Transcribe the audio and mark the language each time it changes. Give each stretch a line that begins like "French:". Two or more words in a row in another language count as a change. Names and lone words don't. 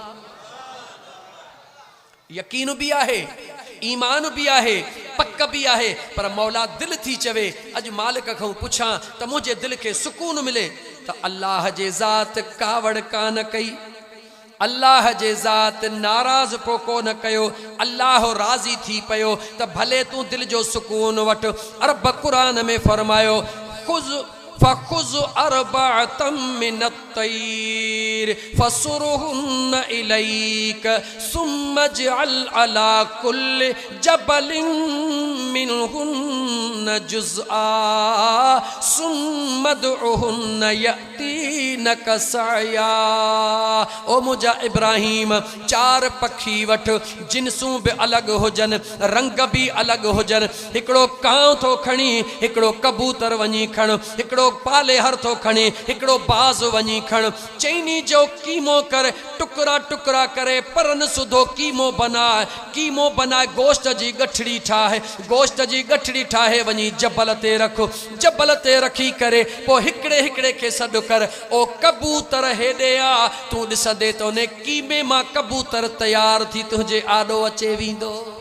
Sindhi: यकीन भी आहे, ईमान भी आहे, पक भी आहे, पर मौला दिल थी चवे अज मालिक खां पुछां त मुझे दिल के सुकून मिले त अल्लाह जे ज़ात कावड़ कान कई, अल्लाह जे ज़ात नाराज़ पो कोन कयो, अल्लाह राज़ी थी पयो त भले तू दिल जो सुकून वठ। रब कुरान में फरमायो
Arabic: خذ فخذ أربعة من الطير فصرهن إليك ثم اجعل على كل جبل منهن جزءا ثم ادعهن يأتينك سعيا.
Sindhi: ओ मुझा इब्राहीम चार पखी वठ जिन्सूं भी अलग हुजन, रंग भी अलग हुजन। हिकड़ो कांव थो खणी, हिकड़ो कबूतर वञी खण, हिकड़ो पाले हर थो खणी, हिकड़ो बाज़ वञी खण। चैनी जो कीमो कर टुकड़ा टुकड़ा करे परन सुधो कीमो बनाए गोश्त जी गठड़ी ठाहे, गोश्त जी गठड़ी ठाहे वञी जबल ते रख, जबल ते रखी करे पो हिकड़े हिकड़े के सॾु कर ओ कबूतर हेॾे आ तू ॾिसंदे त उन कीमे मां कबूतर तैयार थी तुंहिंजे आॾो अचे वेंदो।